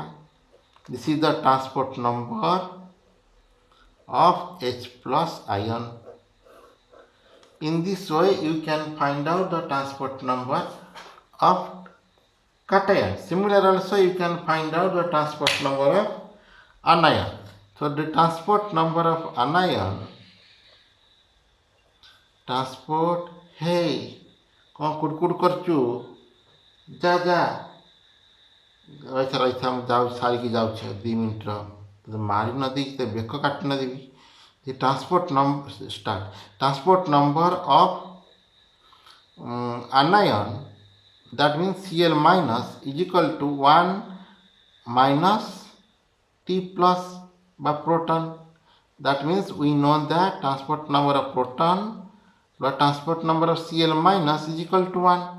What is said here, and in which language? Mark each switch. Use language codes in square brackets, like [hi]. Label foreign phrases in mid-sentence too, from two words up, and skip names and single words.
[en] This is the transport number of H plus ion. In this way, you can find out the transport number of cation. Similar also, you can find out the transport number of anion. So the transport number of anion, [or] hey, କ'ଣ କୁଡ଼କୁଡ଼ କରୁଛୁ? ଯା ରହିଥା ମୁଁ ସାରିକି ଯାଉଛି 2 ମିନିଟ୍ର ମାରି ନ ଦେଇକି ତ ବେକ କାଟି ନ ଦେବି. [en] The transport number of anion, that means Cl minus, is equal to 1 minus T plus by proton. That means we know that transport number of proton by transport number of Cl minus is equal to 1.